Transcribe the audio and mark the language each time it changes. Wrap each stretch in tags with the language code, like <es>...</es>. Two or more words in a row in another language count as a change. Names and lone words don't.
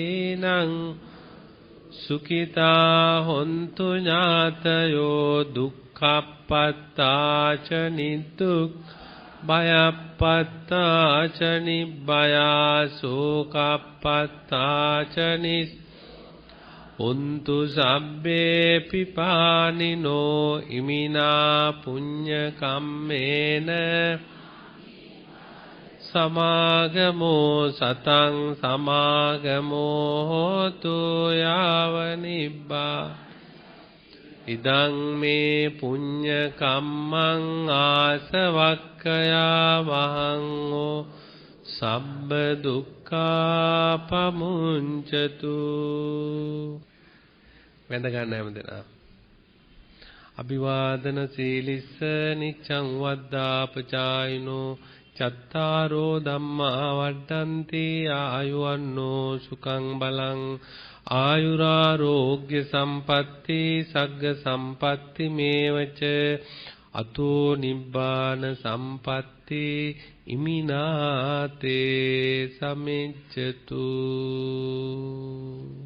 <pi>ඥාතේනං සුඛිතා හොන්තු ඥාතයෝ දුක්ඛ දුක්ඛප්පත්තාච නිදුක් භයප්පත්තාච නිබ්බයා සෝකප්පත්තාච නිස් උන්තු සබ්බේ පිපානිනෝ ඉමිනා පුඤ්ඤ කම්මේන සමාගමෝ සතං සමාගමෝ හෝතු යාව නිබ්බා ඉදං මේ පුඤ්ඤ කම්මං ආසවක්ඛයා වහං ඕ සබ්බ දුක්ඛා පමුංචතු.</pi> <si>වැඳ ගන්න හැමදෙනා.</si> <pi>අභිවාදන සීලිස්ස නිච්ඡං වද්දාපචායිනෝ චත්තාරෝ ධම්මා වඩ්ඩන්ති ආයුවන්නෝ සුඛං බලං ආයුරාෝග්‍ය සම්පatti සග්ග සම්පatti මේවච අතෝ නිබ්බාන සම්පatti ඉමිනාතේ සමිච්ඡතු.</pi>